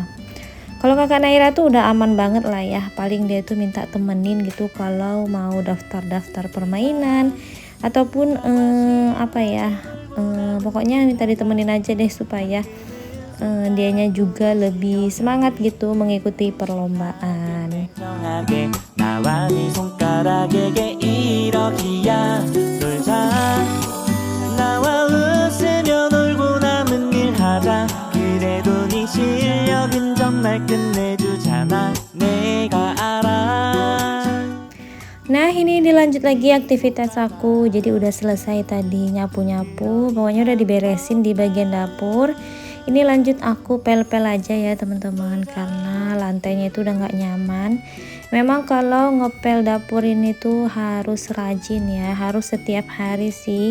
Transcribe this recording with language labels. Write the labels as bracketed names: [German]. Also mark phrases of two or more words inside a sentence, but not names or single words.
[Indonesian] Kalau kakak Naira tuh udah aman banget lah ya, paling dia tuh minta temenin gitu kalau mau daftar-daftar permainan ataupun apa ya, pokoknya minta ditemenin aja deh supaya dianya juga lebih semangat gitu mengikuti perlombaan. [Korean] 멀쩡하게 나와 네 손가락에게 이러기야 놀자 나와 웃으며 놀고 남은 일 하자 그래도 네 실력은 정말 끝내주잖아 내가 알아. [Indonesian] Nah ini dilanjut lagi aktivitas aku, jadi udah selesai tadi nyapu-nyapu, pokoknya udah diberesin di bagian dapur. Ini lanjut aku pel-pel aja ya teman-teman, karena lantainya itu udah nggak nyaman. Memang kalau ngepel dapur ini tuh harus rajin ya, harus setiap hari sih.